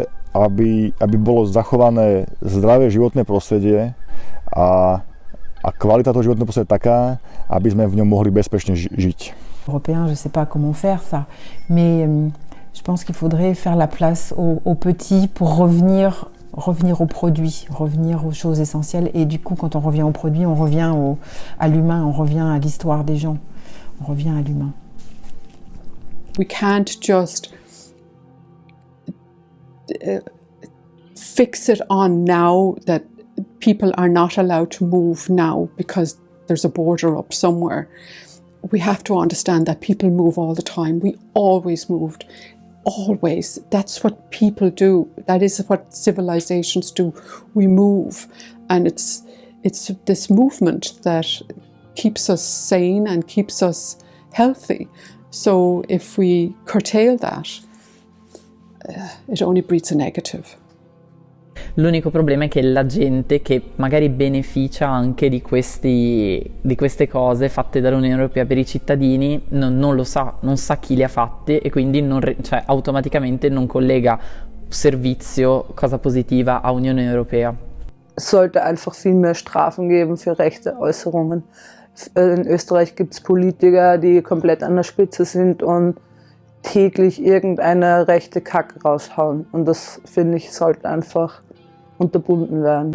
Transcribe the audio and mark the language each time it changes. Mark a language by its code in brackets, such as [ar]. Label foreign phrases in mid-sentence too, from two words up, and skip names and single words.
[sk] aby bolo zachované zdravé životné prostredie a kvalita toho životného prostredia taká, aby sme v ňom mohli bezpečne žiť. [fr] Européen, je ne sais pas comment faire ça, mais je pense qu'il faudrait faire la place aux petits pour revenir aux produits, revenir aux choses essentielles. Et du coup, quand on revient aux produits, on revient à l'humain, on revient à l'histoire des gens, on revient à l'humain. [en] We can't just fix it on now that people are not allowed to move now because there's a border up somewhere. we have to understand that people move all the time. We always moved. Always. That's what people do. That is what civilizations do. We move. And it's this movement that keeps us sane and keeps us healthy. So if we curtail that, it only breeds a negative. [it] L'unico problema è che la gente che magari beneficia anche di queste cose fatte dall'Unione Europea per i cittadini non lo sa, non sa chi le ha fatte e quindi automaticamente non collega servizio, cosa positiva a Unione Europea. [de] Es sollte einfach viel mehr Strafen geben für rechte Äußerungen. In Österreich gibt es Politiker, die komplett an der Spitze sind und täglich irgendeine rechte Kacke raushauen. Und das, finde ich, sollte einfach unterbunden werden.